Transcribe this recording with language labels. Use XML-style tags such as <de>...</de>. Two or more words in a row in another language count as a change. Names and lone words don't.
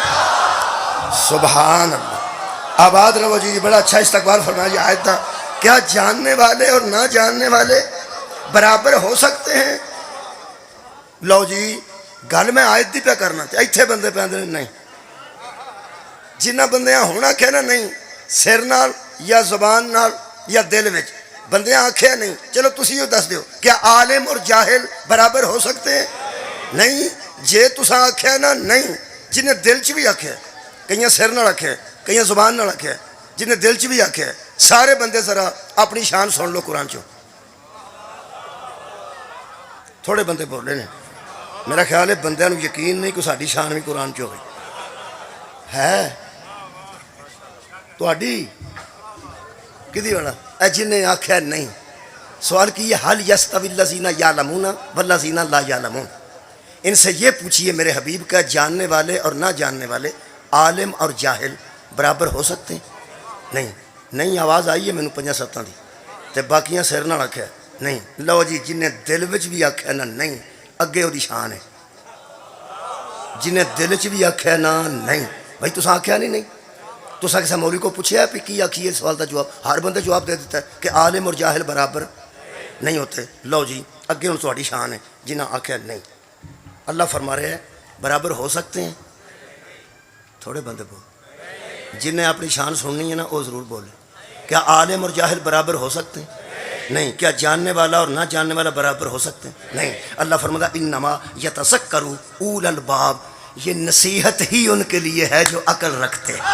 <ur>سبحان اللہ, آباد رہو جی, بڑا اچھا استقبال فرمایا. یہ آیت تھا کیا جاننے والے اور نہ جاننے والے برابر ہو سکتے ہیں.</ur> <pa>لو جی گل میں آیت دی پہ کرنا تے ایتھے بندے پہ آندے نہیں, جنہ بندیاں ہونا کہنا نہیں سر نال یا زبان نال یا دل وچ بندیاں آکھیا نہیں. چلو تسی یہ دس دیو</pa> <ur>کیا عالم اور جاہل برابر ہو سکتے ہیں.</ur> <pa>نہیں جے تساں آکھیا نا نہیں, جنہیں دل چ بھی آکھیا, کئیاں سر نال آکھیا, کئیاں زبان نال آکھیا, جنہیں دل چ بھی آکھیا, سارے بندے ذرا اپنی شان سن لو قرآن چو. تھوڑے بندے بولے نے میرا خیال ہے بندیاں نوں یقین نہیں کہ ساڈی شان بھی قرآن چ ہوئے ہے تہاڈی کدی ہونا اے جن نے آخیا نہیں سوال کی</pa> <ar>حل یستوی الذین یعلمون والذین لا یعلمون</ar> <ur>ان سے یہ پوچھیے میرے حبیب کا جاننے والے اور نہ جاننے والے عالم اور جاہل برابر ہو سکتے ہیں نہیں نہیں</ur> <pa>آواز آئی ہے مینوں 5-7 دی تے باقیاں سر نہ آخیا نہیں لو جی جنہیں دل وچ بھی آخیا نہ نہیں اگے</pa> <ur>وہ شان ہے</ur> <pa>جنہیں دل چ بھی آخیا نہ نہیں بھائی تساں آخیا نہیں تساں</pa> <ur>کسی مولوی کو پوچھا ہے کہ</ur> <pa>آخیے سوال کا جواب ہر</pa> <ur>بندے جواب دے دیتا ہے کہ عالم اور جاہل برابر نہیں ہوتے</ur> <pa>لو جی اگے ہوں تہاڈی شان ہے جنہیں آخیا نہیں</pa> <ur>اللہ فرما رہے ہیں برابر ہو سکتے ہیں</ur> <pa>تھوڑے بندے بول جنہیں</pa> <ur>اپنی شان سننی ہے نا وہ ضرور بولے کیا عالم اور جاہل برابر ہو سکتے ہیں نہیں کیا جاننے والا اور نہ جاننے والا برابر ہو سکتے ہیں نہیں اللہ فرماتا</ur> <ar>انما یتذکر اول الباب</ar> <ur>یہ نصیحت ہی ان کے لیے ہے جو عقل رکھتے</ur>